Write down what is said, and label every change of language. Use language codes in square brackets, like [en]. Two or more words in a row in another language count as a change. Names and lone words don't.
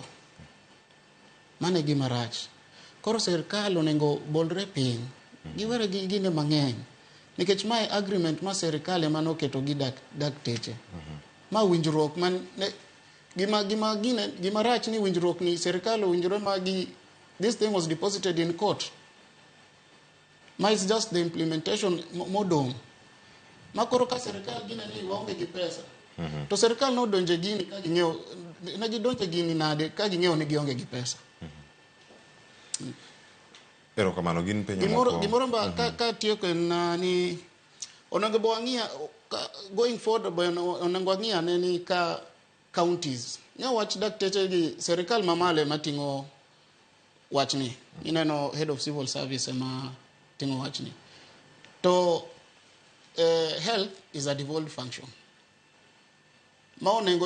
[luo] Mane gima rach. Koro serikal onengo bolre piny. Giwere gine mang'eny. Nikech mae agreement ma serikal ema noketo gi dakteche. Ma winjruok man gima rach ni winjruok ni serikal winjruok magi, [en] this thing was deposited in court. Ma is just the implementation modong. [luo] Ma koro ka serikal gine ni waonge gi pesa. To serikal no donje gini ka ging'eyo, na gidonje gini nade ka ging'eyo ni gionge gi pesa. Pero kamano gin penyo moko. Gimoro ba ka tiyo na ni onengo bwang'ia [en] going forward [luo] onengo ang'ia ne ni ka counties. Nya wach dakteche gi serikal mamale matingo wachni. Ineno [en] head of civil service [luo] ema tingo wachni. [en] To health is a devolved function. [luo] Ma onengo